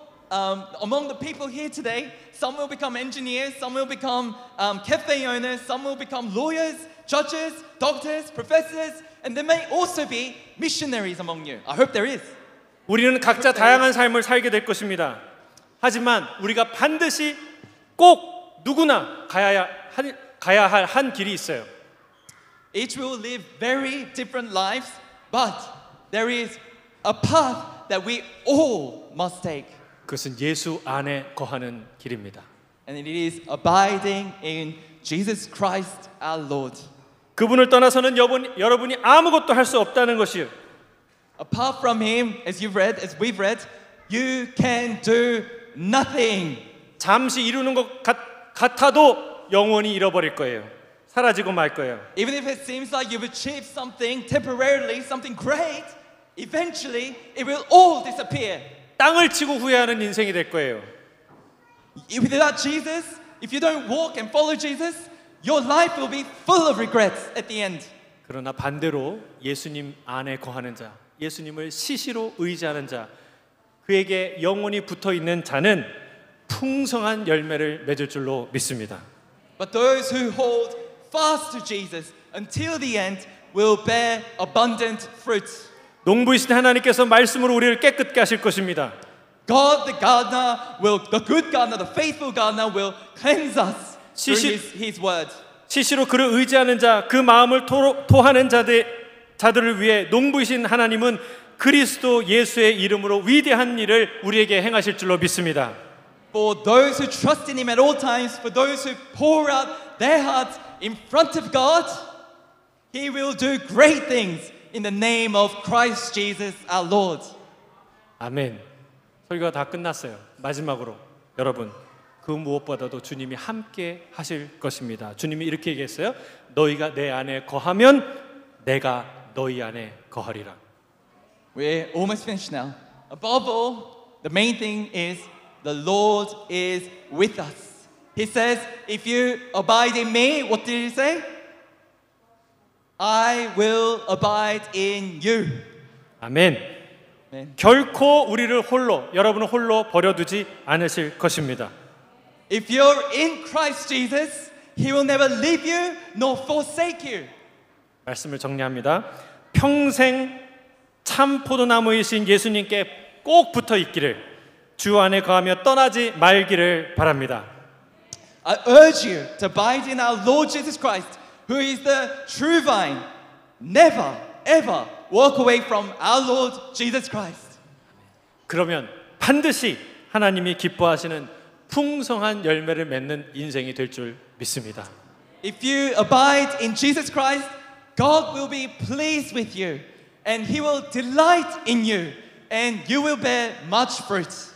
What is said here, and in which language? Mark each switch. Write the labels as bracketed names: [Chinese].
[English] Among the people here today, some will become engineers, some will become cafe owners, some will become lawyers, judges, doctors, professors, and there may also be missionaries among you. I hope there is. [Korean] 우리는 각자 다양한 삶을 살게 될 것입니다. 하지만 우리가 반드시 꼭 누구나 가야 할 한 길이 있어요. [English] Each will live very different lives, but there is a path that we all must take. [Korean] 그것은 예수 안에 거하는 길입니다. [English] And it is abiding in Jesus Christ our Lord. [Korean] 그분을 떠나서는 여러분이 아무것도 할 수 없다는 것이요. [English] Apart from Him, as we've read, you can do nothing. [Korean] 잠시 이루는 것 같아도 영원히 잃어버릴 거예요. 사라지고 말 거예요. [English] Even if it seems like you've achieved something temporarily, something great, eventually it will all disappear. [Korean] 땅을 치고 후회하는 인생이 될 거예요. [English] Without Jesus, if you don't walk and follow Jesus, your life will be full of regrets at the end. [Korean] 그러나 반대로 예수님 안에 거하는 자, 예수님을 시시로 의지하는 자, 그에게 영원히 붙어 있는 자는 풍성한 열매를 맺을 줄로 믿습니다. [English] But those who hold fast to Jesus until the end will bear abundant fruit. [Korean] 농부이신 하나님께서 말씀으로 우리를 깨끗게 하실 것입니다. [English] God, the good gardener, the faithful gardener will cleanse us through His word. [Korean] 시시로 그를 의지하는 자, 그 마음을 토하는 자들을 위해 농부이신 하나님은 그리스도 예수의 이름으로 위대한 일을 우리에게 행하실 줄로 믿습니다. [English] For those who trust in Him at all times, for those who pour out their hearts in front of God, He will do great things in the name of Christ Jesus our Lord. [Korean] 아멘. 설교가 다 끝났어요. 마지막으로 여러분, 그 무엇보다도 주님이 함께 하실 것입니다. 주님이 이렇게 얘기했어요. 너희가 내 안에 거하면 내가 너희 안에 거하리라. [English] We're almost finished now. Above all, the main thing is the Lord is with us. He says, if you abide in me, what did He say? I will abide in you. [Korean] 아멘. [English] Amen. [Korean] 결코 우리를 여러분을 홀로 버려두지 않으실 것입니다. [English] If you're in Christ Jesus, He will never leave you nor forsake you. [Korean] 말씀을 정리합니다. 평생 참 포도나무이신 예수님께 꼭 붙어 있기를 주 안에 거하며 떠나지 말기를 바랍니다. [English] I urge you to abide in our Lord Jesus Christ, who is the true vine. Never, ever walk away from our Lord Jesus Christ. [Korean] 그러면 반드시 하나님이 기뻐하시는 풍성한 열매를 맺는 인생이 될 줄 믿습니다. [English] If you abide in Jesus Christ, God will be pleased with you, and He will delight in you, and you will bear much fruit.